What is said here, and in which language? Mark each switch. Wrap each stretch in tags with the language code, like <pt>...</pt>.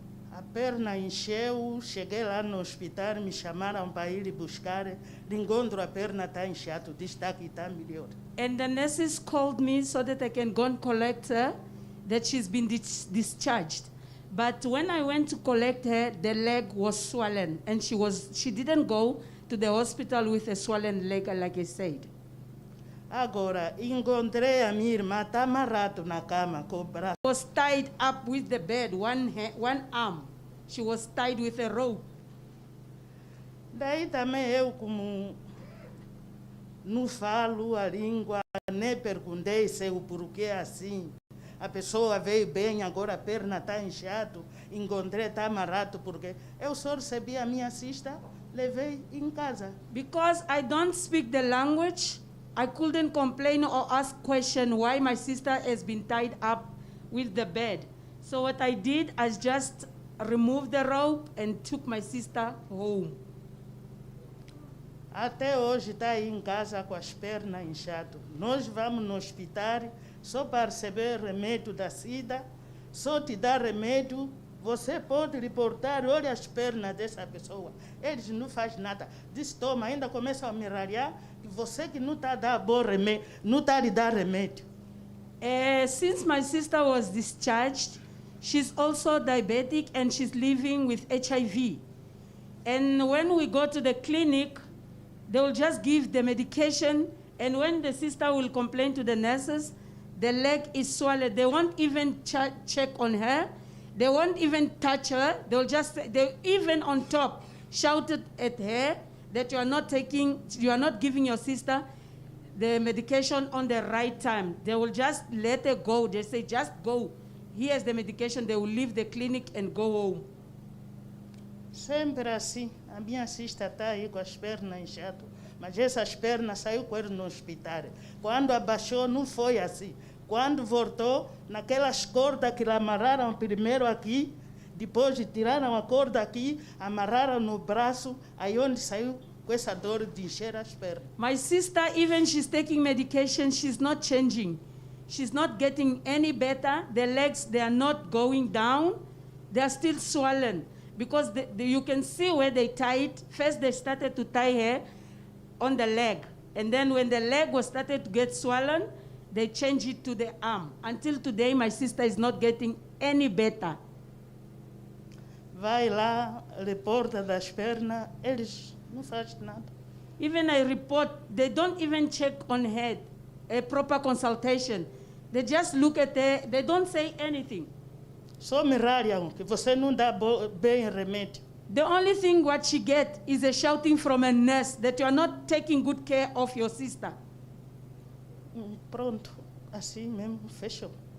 <pt>A perna encheu, cheguei lá no hospital, me chamaram para ir buscar, encontro a perna está inchada, está aqui, está melhor.</pt> <en>And the nurses called me so that I can go and collect her, that she's been discharged. But when I went to collect her, the leg was swollen, and she didn't go to the hospital with a swollen leg, like I said.</en> <pt>Agora, encontrei a minha irmã, está amarrado na cama, com o braço.</pt> <en>Was tied up with the bed, one arm. She was tied with a rope.</en> <pt>Daí também eu, como não falo a língua, nem perguntei se o porquê assim. A pessoa veio bem, agora a perna está inchada, encontrei, está amarrado, porque eu só recebi a minha cesta, levei em casa.</pt> <en>Because I don't speak the language, I couldn't complain or ask question why my sister has been tied up with the bed. So what I did, I just removed the rope and took my sister home.</en> <pt>Até hoje está aí em casa com as pernas inchadas. Nós vamos no hospital só para receber remédio da SIDA, só te dá remédio, você pode reportar, olha as pernas dessa pessoa. Eles não fazem nada. Diz, toma, ainda começam a me ralhar, e você que não está a dar bom remédio, não está a lhe dar remédio.</pt> <en>Since my sister was discharged, she's also diabetic and she's living with HIV. And when we go to the clinic, they will just give the medication, and when the sister will complain to the nurses, the leg is swollen. They won't even check on her. They won't even touch her. They'll just, they even on top shouted at her that you are not giving your sister the medication on the right time. They will just let her go. They say, just go. Here's the medication. They will leave the clinic and go home.</en> <pt>Sempre assim. A minha sister está aí com as pernas inchadas, mas essas pernas saiu com ele no hospital. Quando abaixou, não foi assim. Quando voltou, naquelas cordas que amarraram primeiro aqui, depois tiraram a corda aqui, amarraram no braço, aí onde saiu com essa dor de encher as pernas.</pt> <en>My sister, even she's taking medication, she's not changing. She's not getting any better. The legs, they are not going down. They are still swollen. Because you can see where they tie it. First, they started to tie her on the leg. And then when the leg was started to get swollen, they changed it to the arm. Until today, my sister is not getting any better.</en> <pt>Vai lá, reporta das pernas, eles não fazem nada.</pt> <en>Even I report, they don't even check on her, a proper consultation. They just look at her, they don't say anything.</en> <pt>Só me ralham, que você não dá bem remédio.</pt> <en>The only thing what she gets is a shouting from a nurse that you are not taking good care of your sister.</en> <pt>Pronto, assim mesmo, fechou.</pt>